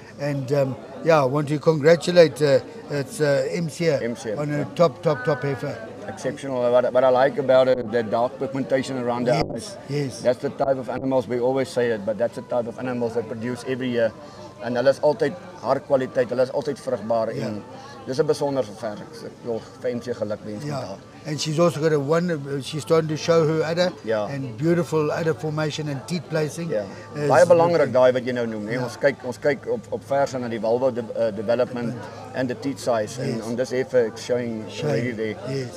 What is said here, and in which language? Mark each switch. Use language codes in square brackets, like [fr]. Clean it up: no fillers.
[en] And I want to congratulate MCA on a top heifer. Exceptional. What I like about it, the dark pigmentation around the eyes. Yes. That's the type of animals, we always say it, but that's the type of animals that produce every year. [af] En hulle is altyd hartkwaliteit, hulle is altyd vrugbaar en dis 'n besonderse vers. Ek wil vir MC geluk wens met haar. [en] And she's also got she's starting to show her udder and beautiful udder formation and teeth placing. [af] Ja. Baie belangrik daai wat jy nou noem, hè. Ons kyk op verse na die [en] vulva development and the teeth size and on this effort showing really there.